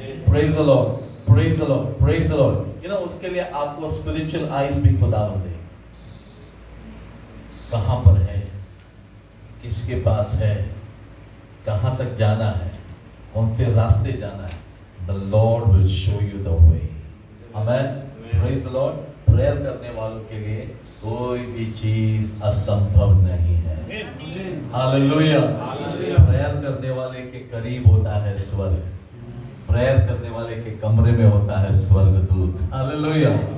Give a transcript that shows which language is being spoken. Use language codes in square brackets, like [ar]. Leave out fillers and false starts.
[en] Praise the Lord. Praise the Lord. Praise the Lord. You know, [hi] उसके लिए आपको spiritual eyes भी खुदावंद दे। कहां पर है, किसके पास है, कहां तक जाना है, कौन से रास्ते जाना है। [en] The Lord will show you the way. Amen. Praise the Lord. [hi] Prayer करने वालों के लिए कोई भी चीज असंभव नहीं है। हालेलुया। प्रेयर करने वाले के करीब होता है स्वर्ग, प्रेयर करने वाले के कमरे में होता है स्वर्गदूत। हालेलुया।